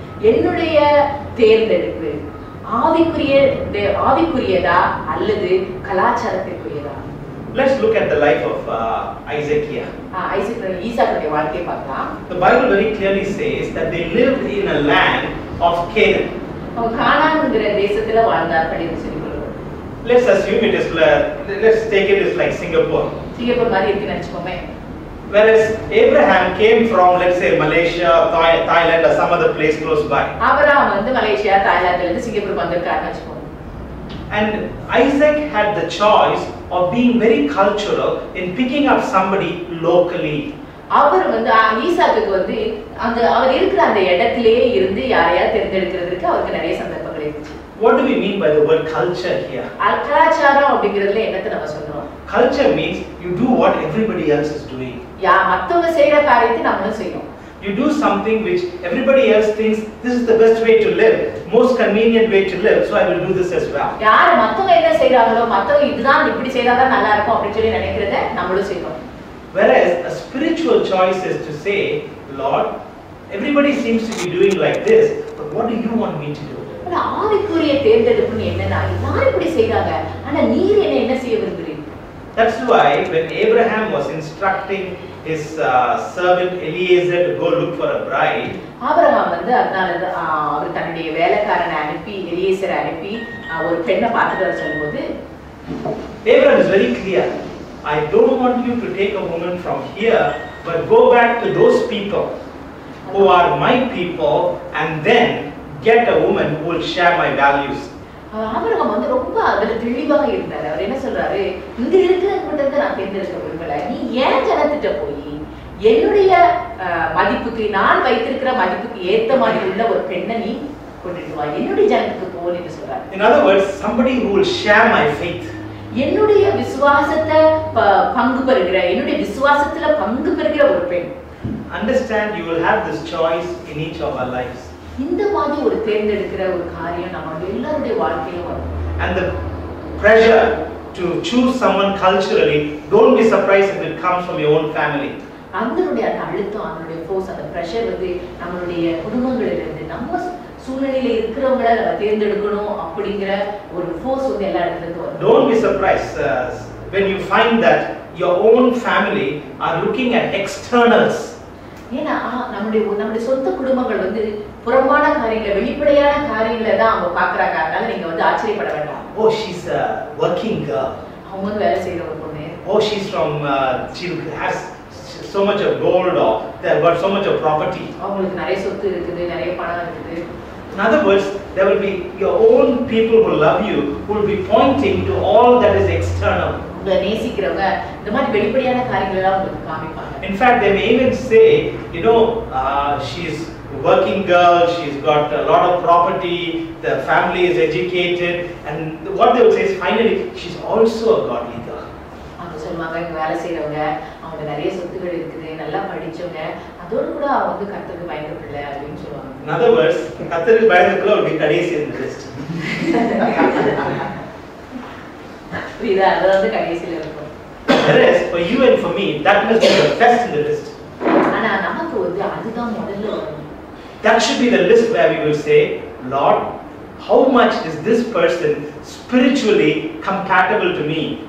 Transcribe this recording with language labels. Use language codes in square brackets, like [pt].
[ta] என்னுடைய தேர்ந்தெடுப்பு ஆவிக்குரியதா அல்லது கலாச்சாரத்திற்குரியதா? [en] Let's look at the life of Isaac here. [ta] ஈசாக்குடைய வாழ்க்கையை பார்க்கலாம். [en] The Bible very clearly says that they lived in a land of Canaan. [ta] அவங்க கானான்ங்கிற தேசத்துல வாழ்ந்தார்கள் என்று சொல்லி சொல்லுவோம். [en] Let's assume let's take it as like Singapore. [ta] Singapore மாதிரி இருக்குன்னு நினைச்சுக்கோமே. [en] Whereas Abraham came from, let's say, Malaysia, Thailand or some other place close by. [ta] Abraham வந்து Malaysia, தாய்லாந்துல இருந்து சிங்கப்பூர் வந்திருக்காருன்னு வெச்சுக்கோங்க. [en] And Isaac had the choice of being very cultural in picking up somebody locally. [ta] அவர் வந்து ஈசாக்குக்கு வந்து அவர் இருக்கிற அந்த இடத்திலேயே இருந்து யாரையா தேர்ந்தெடுக்கிறதுக்கு அவருக்கு நிறைய சந்தர்ப்பங்கள் இருந்துச்சு. [en] What do we mean by the word culture here? [ta] கலாச்சாரம் அப்படிங்கிறதுல என்னத்தை நம்ம சொல்றோம்? [en] Culture means you do what everybody else is doing. [ta] மத்தவங்க செய்யற காரியத்தை நம்மளும் செய்யணும். [en] You do something which everybody else thinks this is the best way to live, most convenient way to live, so I will do this as well. [ta] யார் மத்தவங்க என்ன செய்றாங்களோ மத்தவங்க இதுதான் இப்படி செய்தாதான் நல்லா இருக்கும் அப்படி சொல்லி நினைக்கிறத நம்மளும் செய்யணும். [en] Whereas a spiritual choice is to say, Lord, everybody seems to be doing like this, but what do you want me to do? [ta] ஆவிக்குரிய தேர்ந்தெடுப்பு என்னன்னா எல்லாரும் இப்படி செய்றாங்க ஆனா நீர் என்ன செய்ய விரும்புறீங்க? [en] That's why when Abraham was instructing his servant Eliezer to go look for a bride, [ta] Abraham வந்து அவர் தன்னுடைய வேலைக்காரனை அனுப்பி எலியேசரை அனுப்பி ஒரு பெண்ணை பார்த்துட்டு வர சொல்லும்போது [en] Abraham is very clear. I don't want you to take a woman from here, but go back to those people who are my people and then get a woman who will share my values. [ta] Abraham வந்து ரொம்ப அதுல தெளிவாக இருந்தாரு. அவர் என்ன சொல்றாரு, இங்க இருக்கிறவங்க நான் தேர்ந்தெடுக்க விரும்பல, நீ ஏன் ஜனத்திட்ட போய் என்னுடைய மதிப்புக்கு நான் வைத்திருக்கிற மதிப்புக்கு ஏத்த மாதிரி உள்ள ஒரு பெண்ணை நீ கொண்டுட்டு வா, என்னுடைய ஜனத்துக்கு போன்னு சொல்றாரு. [en] In other words, somebody who will share my faith. [ta] என்னுடைய விசுவாசத்தை பங்கு பெறுகிற என்னுடைய விசுவாசத்துல பங்கு பெறுகிற ஒரு பெண். [en] Understand, you will have this choice in each of our lives. [ta] இந்த மாதிரி ஒரு தேர்ந்தெடுக்கிற ஒரு காரியம் நம்ம எல்லாருடைய வாழ்க்கையிலும் வரும். [en] And the pressure to choose someone culturally, don't be surprised if it comes from your own family. [ta] அதனுடைய அந்த அழுத்தம், அதனுடைய ஃபோர்ஸ், அந்த பிரஷர் வந்து நம்மளுடைய குடும்பங்களிலிருந்து நம்ம சூழ்நிலையில இருக்கிறவங்கள நம்ம தேர்ந்தெடுக்கணும் அப்படிங்கிற ஒரு ஃபோர்ஸ் வந்து எல்லா இடத்துல இருந்து வரும். [en] Don't be surprised when you find that your own family are looking at externals. [ta] ஏன்னா நம்முடைய சொந்த குடும்பங்கள் வந்து புறம்பான காரியங்களை, வெளிப்படையான காரியங்களை தான் அவங்க பாக்குறாங்க. அதனால நீங்க வந்து ஆச்சரியப்பட வேண்டாம். [en] Oh, she's a working girl. [ta] அவங்க வந்து வேலை செய்யற ஒரு பொண்ணு. [en] Oh, she's from she has so much of gold or they have got so much of property. [ta] அவங்களுக்கு நிறைய சொத்து இருக்குது, நிறைய பணம் இருக்குது. [en] In other words, there will be your own people who love you who will be pointing to all that is external. [ta] உங்களை நேசிக்கிறவங்க இந்த மாதிரி வெளிப்படையான காரியங்களை எல்லாம் உங்களுக்கு காமிப்பாங்க. [en] In fact, they may even say, you know, she's a working girl, she's got a lot of property, the family is educated, and what they will say is finally she's also a godly girl. [ta] அவங்க சொல்லுவாங்க, இங்க வேலை செய்யறவங்க அவங்க நிறைய சொத்துக்கள் இருக்குது, நல்லா படிச்சவங்க, அதோடு கூட அவங்க வந்து கர்த்தருக்கு பயந்த பிள்ளை அப்படின்னு சொல்லுவாங்க. [en] In other words, [ta] கர்த்தருக்கு பயந்த பிள்ளை [en] will be கடைசி in the list. [ta] புரியுதா? அது வந்து கடைசியில இருக்கும். [en] Whereas for you and for me, that must be the first in the list. [ta] ஆனா நமக்கு வந்து அதுதான் முதல்ல வரும். [en] That should be the list where we will say, Lord, how much is this person spiritually compatible to me?